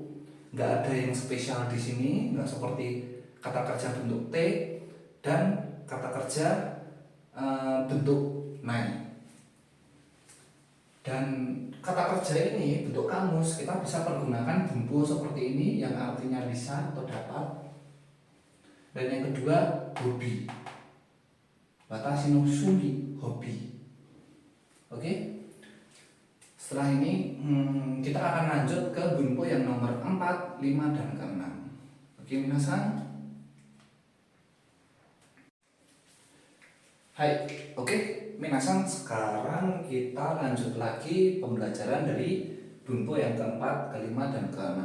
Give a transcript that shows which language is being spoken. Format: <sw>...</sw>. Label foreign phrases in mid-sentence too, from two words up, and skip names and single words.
<id>Nggak ada yang spesial di sini, nggak seperti kata kerja bentuk T dan kata kerja bentuk nai. Dan kata kerja ini bentuk kamus kita bisa pergunakan bunpo seperti ini yang artinya bisa atau dapat. Dan yang kedua hobi.</id> <ja>Watashi no shumi,</ja> <id>hobi. Oke? Setelah ini kita akan lanjut ke bunpo yang nomor 4, 5, dan ke-6. Oke minasan. Hai, oke minasan, sekarang kita lanjut lagi pembelajaran dari bunpo yang ke-4, ke-5, dan ke-6.</id>